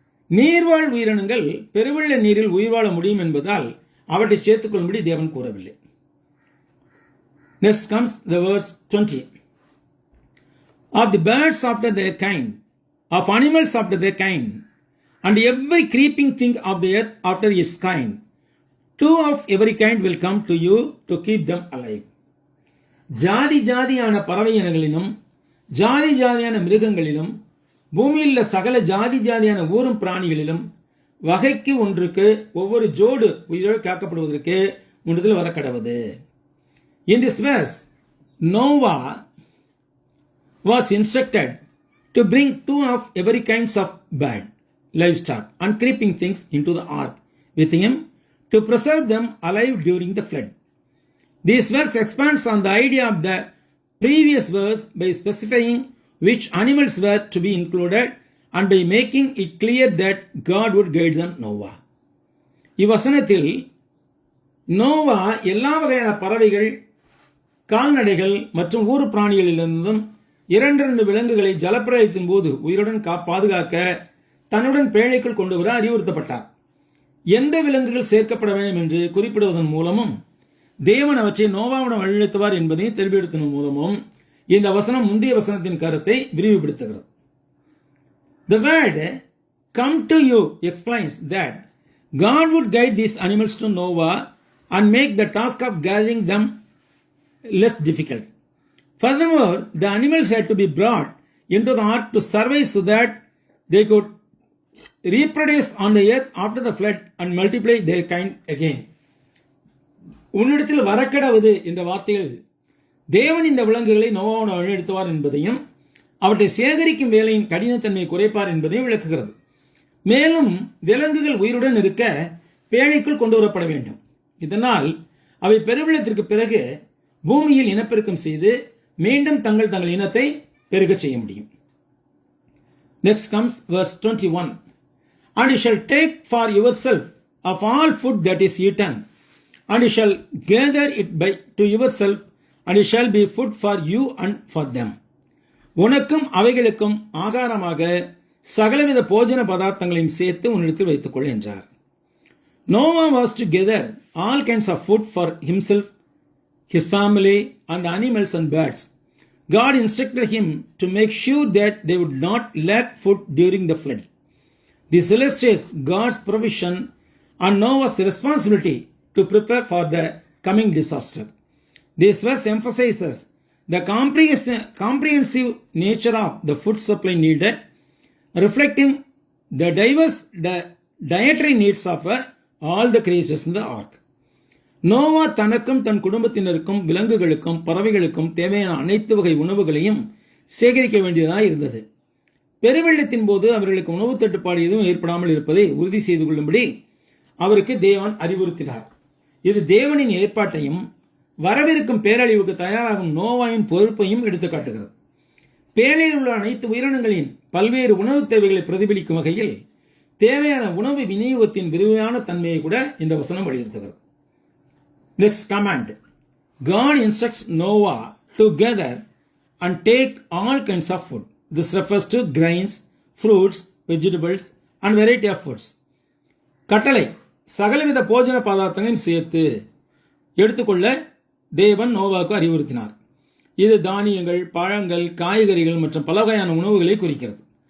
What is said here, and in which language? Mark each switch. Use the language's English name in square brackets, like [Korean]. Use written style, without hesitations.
[Tamil] நீர்வாழ் உயிரினங்கள் பெருவெள்ள நீரில் உயிர் வாழ முடியும் என்பதால் அவற்றை சேர்த்துக்கொள்ளும்படி தேவன் கூறவில்லை. [English] Next comes the verse 20. Of the birds after their kind, of animals after their kind, and every creeping thing of the earth after its kind, two of every kind will come to you to keep them alive. [Tamil] ஜாதியான பறவை இனங்களிலும் ஜாதியான மிருகங்களிலும் பூமியில் உள்ள சகல ஜாதியான ஊரும் பிராணிகளிலும் வகைக்கு ஒன்றுக்கு ஒவ்வொரு ஜோடு உயிரோடு காக்கப்படுவதற்கு முன்னதில் வரக்கடவது. [English] In this verse, Noah was instructed to bring two of every kinds of bird, livestock, and creeping things into the ark with him to preserve them alive during the flood. This verse expands on the idea of the previous verse by specifying which animals were to be included and by making it clear that God would guide them Noah. [Tamil] இவ்வசனத்தில் Noah எல்லா வகையான பறவைகள், கால்நடைகள் மற்றும் ஊரு பிராணிகளிலிருந்தும் இரண்டு விலங்குகளை ஜலப்பிரளயத்தின் போது உயிருடன் பாதுகாக்க தன்னுடன் பேழைக்குள் கொண்டு வர அறிவுறுத்தப்பட்டார். எந்த விலங்குகள் சேர்க்கப்பட வேண்டும் என்று குறிப்பிடுவதன் மூலமும் தேவன் அவற்றை நோவாவிடம் வழிநடத்துவார் என்பதை தெளிவுபடுத்துவதன் மூலமும் இந்த வசனம் முந்தைய வசனத்தின் கருத்தை விரிவுபடுத்துகிறது. [English] The word come to you explains that God would guide these animals to Noah and make the task of gathering them less difficult. Furthermore, the animals had to be brought into the ark to survive so that they could reproduce on the earth after the flood and multiply their kind again. [Tamil] உன்னிடத்தில் வரக்கடவது என்ற வார்த்தைகள் தேவன் இந்த விலங்குகளை நோவாவுடன் வழிநடத்துவார் என்பதையும் அவற்றை சேகரிக்கும் வேலையின் கடினத்தன்மையை குறைப்பார் என்பதையும் விளக்குகிறது. மேலும் விலங்குகள் உயிருடன் இருக்க பேழைக்குள் கொண்டு வரப்பட வேண்டும். இதனால் அவை பெருவெள்ளத்திற்கு பிறகு பூமியில் இனப்பெருக்கம் செய்து மீண்டும் தங்கள் இனத்தை பெருகச் செய்ய முடியும். [English] Next comes verse 21. And you shall take for yourself of all food that is eaten, and you shall gather it to yourself, and it shall be food for you and for them. [Tamil] உனக்கும் அவைகளுக்கும் ஆகாரமாக சகலவித போஜன பதார்த்தங்களையும் சேர்த்து உன்னிடத்தில் வைத்துக்கொள் என்றார். [English] Noah was to gather all kinds of food for himself, his family, and the animals and birds. God instructed him to make sure that they would not lack food during the flood. This illustrates God's provision and Noah's responsibility to prepare for the coming disaster. This verse emphasizes the comprehensive nature of the food supply needed, reflecting the diverse dietary needs of all the creatures in the ark. [Tamil] Noah தனக்கும் தன் குடும்பத்தினருக்கும் விலங்குகளுக்கும் பறவைகளுக்கும் தேவையான அனைத்து வகை உணவுகளையும் சேகரிக்க வேண்டியதாக இருந்தது. பெருவெள்ளத்தின் போது அவர்களுக்கு உணவு தட்டுப்பாடு எதுவும் ஏற்படாமல் இருப்பதை உறுதி செய்து கொள்ளும்படி அவருக்கு தேவன் அறிவுறுத்தினார். இது தேவனின் ஏற்பாட்டையும் வரவிருக்கும் பேரழிவுக்கு தயாராகும் நோவாவின் பொறுப்பையும் எடுத்துக்காட்டுகிறது. பேழையில் உள்ள அனைத்து உயிரினங்களின் பல்வேறு உணவு தேவைகளை பிரதிபலிக்கும் வகையில் தேவையான உணவு விநியோகத்தின் விரிவான தன்மையை கூட இந்த வசனம் வலியுறுத்துகிறது. [English] Next command. God instructs Noah to gather and take all kinds of food. This refers to grains, fruits, vegetables and variety of foods. [Tamil] கட்டளை சகலவித போஜன பதார்த்தங்களையும் சேர்த்து எடுத்துக்கொள்ள தேவன் நோவாவுக்கு அறிவுறுத்தினார். இது தானியங்கள், பழங்கள், காய்கறிகள் மற்றும் பல வகையான உணவுகளை குறிக்கிறது.